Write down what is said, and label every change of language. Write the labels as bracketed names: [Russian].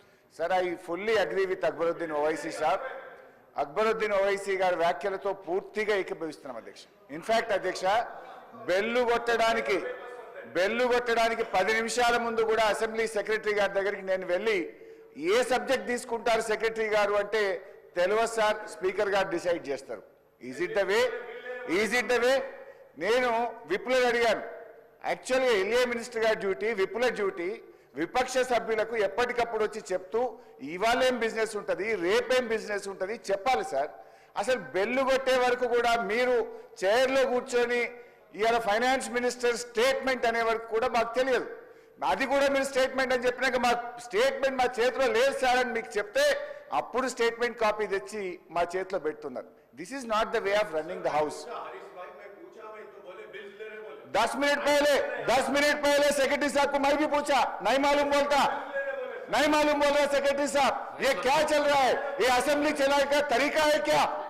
[English] Sir, I fully agree with Akbaruddin Owaisi sir. [Telugu] Akbaruddin Owaisi గారి వ్యాఖ్యలతో పూర్తిగా ఏకీభవిస్తున్నాం అధ్యక్ష. ఇన్ఫాక్ట్ అధ్యక్ష, బెల్లు కొట్టడానికి 10 నిమిషాల ముందు కూడా అసెంబ్లీ సెక్రటరీ గారి దగ్గరికి నేను వెళ్ళి ఏ సబ్జెక్ట్ తీసుకుంటారు సెక్రటరీ గారు అంటే తెలియదు సార్, స్పీకర్ గారు డిసైడ్ చేస్తారు. [English] is it the way [Telugu] నేను విప్లవ్ అడిగాను. యాక్చువల్గా ఎల్ఏ మినిస్టర్ గారి డ్యూటీ, విప్లవ్ డ్యూటీ విపక్ష సభ్యులకు ఎప్పటికప్పుడు వచ్చి చెప్తూ ఇవాళేం బిజినెస్ ఉంటుంది, రేపేం బిజినెస్ ఉంటుంది చెప్పాలి సార్. అసలు బెల్లు కొట్టే వరకు కూడా మీరు చైర్లో కూర్చొని ఇవాళ ఫైనాన్స్ మినిస్టర్ స్టేట్మెంట్ అనే వరకు కూడా మాకు తెలియదు. అది కూడా మీరు స్టేట్మెంట్ అని చెప్పినాక మా స్టేట్మెంట్ మా చేతిలో లేదు సార్ అని మీకు చెప్తే అప్పుడు స్టేట్మెంట్ కాపీ తెచ్చి మా చేతిలో పెడుతున్నారు. [English] This is not the way of running the house. [Hindi] 10 minute पहले सेक्रेटरी साहब को मैं भी पूछा, नहीं मालूम बोल रहा सेक्रेटरी साहब, ये क्या चल रहा है, ये असेंबली चलाने का तरीका है क्या?